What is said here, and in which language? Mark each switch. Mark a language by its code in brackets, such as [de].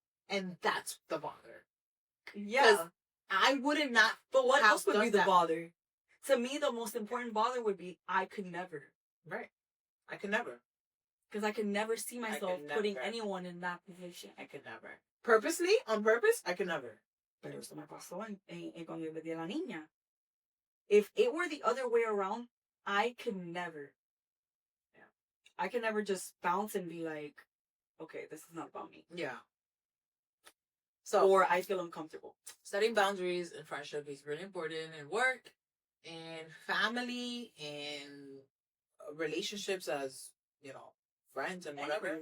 [en] And that's the bother. Yeah. I would not. But what else would be the bother? To me, the most important bother would be I could never. Right. I could never. Because I could never see myself putting anyone in that position. I could never. Purposely? On purpose? I could never. [es] Pero esto me pasó cuando yo metí a la niña. [en] If it were the other way around, I could never. Yeah. I could never just bounce and be like, okay, this is not about me. Yeah. Or I feel uncomfortable. Setting boundaries in friendship is really important in work, in family, in relationships as, friends and whatever.